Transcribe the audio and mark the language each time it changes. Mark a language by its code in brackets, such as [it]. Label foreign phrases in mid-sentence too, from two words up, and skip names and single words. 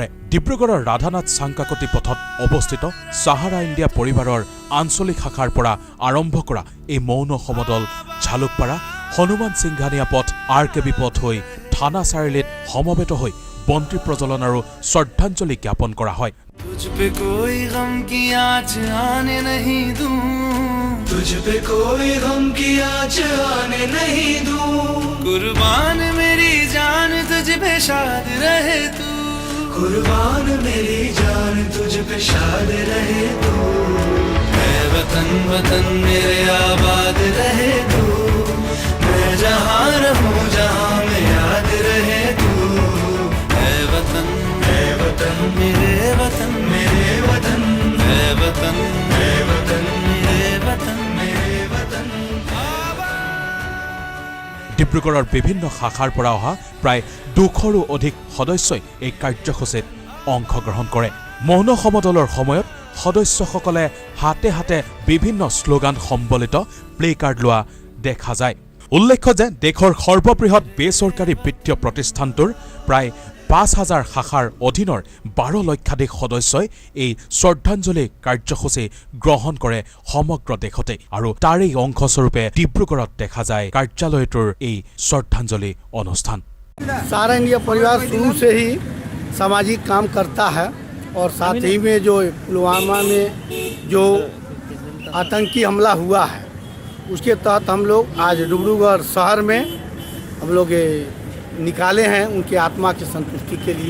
[as] ডিব্ৰুগড়ৰ ৰাধানাথ চাংকাকতি পথত অৱস্থিত সাহাৰা ইণ্ডিয়া পৰিবাৰৰ আঞ্চলিক শাখাৰ পৰা আৰম্ভ কৰা এই মৌন সমদল ঝালুকপাৰা হনুমান সিংঘানিয়া পথ RKB পথ হৈ থানা চাৰিআলিত সমবেত হৈ বন্তি প্ৰজ্বলন আৰু শ্ৰদ্ধাঞ্জলি জ্ঞাপন কৰা হয়। [hi] तुझ पे कोई गम की आँच आने नहीं दूं, तुझ पे कोई गम की आँच आने नहीं दूं, कुर्बान मेरी जान तुझ पे शाद रहे तू, कुर्बान मेरी जान तुझ पे शाद रहे तू, मैं वतन वतन मेरे आबाद रहे तू, मैं जहाँ रहूं जहाँ में याद रहे तू, मैं वतन मेरे वतन मेरे वतन मैं वतन मेरे वतन मेरे वतन मेरे वतन। [as] ডিব্ৰুগড়ৰ বিভিন্ন শাখাৰ পৰা অহা প্ৰায় 200ৰো অধিক সদস্যই এই কাৰ্যসূচীত অংশগ্ৰহণ কৰে। মৌন সমদলৰ সময়ত সদস্যসকলে হাতে হাতে বিভিন্ন শ্লোগান সম্বলিত প্লে কাৰ্ড লোৱা দেখা যায়। উল্লেখ্য যে দেশৰ সৰ্ববৃহৎ বেচৰকাৰী বিত্তীয় প্ৰতিষ্ঠানটোৰ প্ৰায় 5,000 শাখাৰ অধীনৰ 12 লক্ষাধিক সদস্যই এই শ্ৰদ্ধাঞ্জলি কাৰ্যসূচী গ্ৰহণ কৰে সমগ্ৰ দেশতে আৰু তাৰেই অংশস্বৰূপে ডিব্ৰুগড়ত দেখা যায় কাৰ্যালয়টোৰ এই শ্ৰদ্ধাঞ্জলি অনুষ্ঠান। [hi] सारा इंडिया परिवार शुरू से ही सामाजिक काम करता है और साथ ही में जो पुलवामा में जो आतंकी हमला हुआ है उसके तहत हम लोग आज डिब्रूगढ़ शहर में हम लोग निकाले हैं उनकी आत्मा की संतुष्टि के लिए।